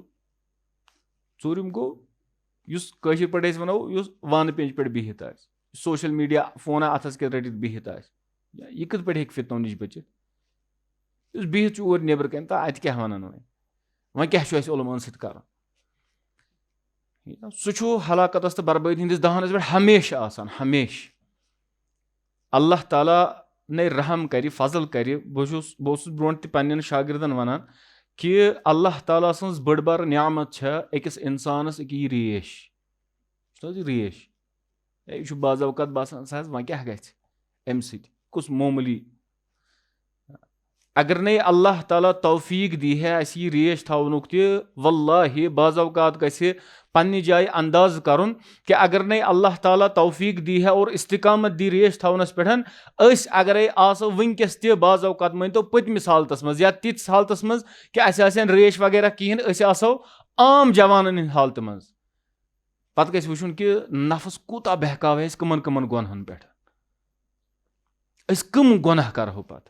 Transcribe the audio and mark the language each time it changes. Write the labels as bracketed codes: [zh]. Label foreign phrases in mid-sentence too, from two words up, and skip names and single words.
[ks] ژوٗرِم گوٚو یُس کٲشِر پٲٹھۍ أسۍ ونو یُس وانہٕ پیٚنٛجہِ پٮ۪ٹھ بِہِتھ آسہِ [en] social media [ks] فونہ اتھس کٮ۪تھ رٔٹِتھ بِہِتھ آسہِ. یہِ کِتھ پٲٹھۍ ہیٚکہِ فتنو نِش بٔچِتھ؟ یُس بِہِتھ چھُ اور نیبرٕ کَنۍ تہٕ اتہِ کیٛاہ ونان وۄنۍ کیٛاہ چھُ اَسہِ عُلماہن سۭتۍ کرُن؟ سُہ چھُ ہلاکتس تہٕ بربٲدی ہٕنٛدِس دہانس پٮ۪ٹھ ہمیشہِ آسان ہمیشہِ. اللہ تعالیٰ نے رحم کرِ فضل کرِ. بہٕ اوسُس برونٛٹھ تہِ پننٮ۪ن شاگردن ونان کہِ اللہ تعالیٰ سٕنٛز بٔڑ بارٕ نعمت چھےٚ أکِس انسانس أکیاہ یہِ ریش چھُنہ حظ یہِ ریش. یہِ چھُ بعض اوقات باسان سا حظ وۄنۍ کیٛاہ گژھِ امہِ سۭتۍ کُس معموٗلی. اگر نَے اللہ تعالیٰ [ur] توفیٖق دی ہے [ks] اَسہِ یہِ ریش تھاونُک تہِ واللہ بعض اوقات گژھِ پننہِ جایہِ اندازٕ کرُن کہِ اگر نَے اللہ تعالیٰ [ur] توفیٖق دی ہے [ks] اور استقامت دی ریش تھاونس پٮ۪ٹھ أسۍ اگرے آسو وٕنکیٚس تہِ بعض اوقات مٲنۍتو پٔتمِس حالتس منٛز یا تِژھ حالتس منٛز کہِ اَسہِ آسہِ ہن ریش وغیرہ کِہینۍ أسۍ آسو عام جوانن ہٕنٛدِ حالتہِ منٛز. پتہٕ گژھِ وٕچھُن کہِ نفس کوٗتاہ بہکاوِ اَسہِ کٕمن کٕمن گۄنہن پٮ۪ٹھ. أسۍ کٕم گۄناہ کرہو پتہٕ.